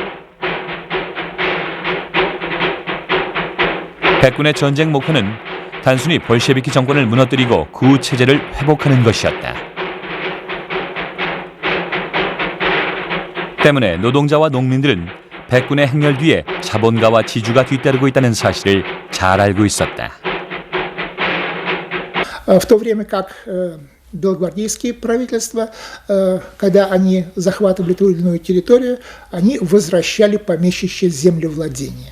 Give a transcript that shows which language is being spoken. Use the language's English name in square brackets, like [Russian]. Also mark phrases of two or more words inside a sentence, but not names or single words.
[Korean] 백군의 전쟁 목표는 단순히 볼셰비키 정권을 무너뜨리고 구체제를 회복하는 것이었다. 때문에 노동자와 농민들은 백군의 행렬 뒤에 자본가와 지주가 뒤따르고 있다는 사실을 잘 알고 있었다. [Russian] В то время как белогвардейские правительства, когда они захватывали ту или иную территорию, они возвращали помещичье землевладение.